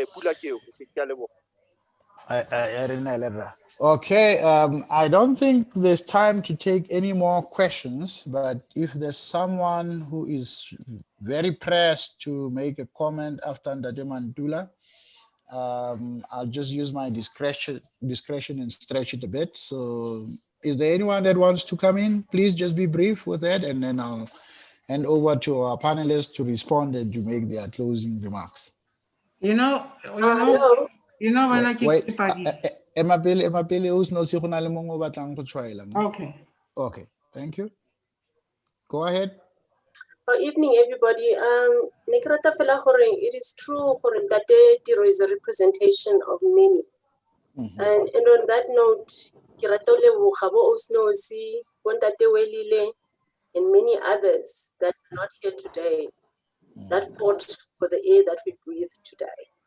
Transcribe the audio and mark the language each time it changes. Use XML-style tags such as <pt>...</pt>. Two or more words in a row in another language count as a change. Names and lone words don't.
<en>Okay, I don't think there's time to take any more questions, but if there's someone who is very pressed to make a comment after Ndade Mandula, I'll just use my discretion and stretch it a bit. So is there anyone that wants to come in? Please just be brief with that, and then I'll hand over to our panelists to respond and to make their closing remarks. When I</en> <tn>wait, Emapele, who's no si go na le mongwe o batlang go tshwaela mo?</tn> <en>Okay, thank you. Go ahead. Good evening, everybody. It is true for Ndate Tiro is a representation of many. And on that note, Kiratole Wukhabo Osnosi, Wontate Welile, and many others that are not here today, that fought for the air that we breathe today.</en>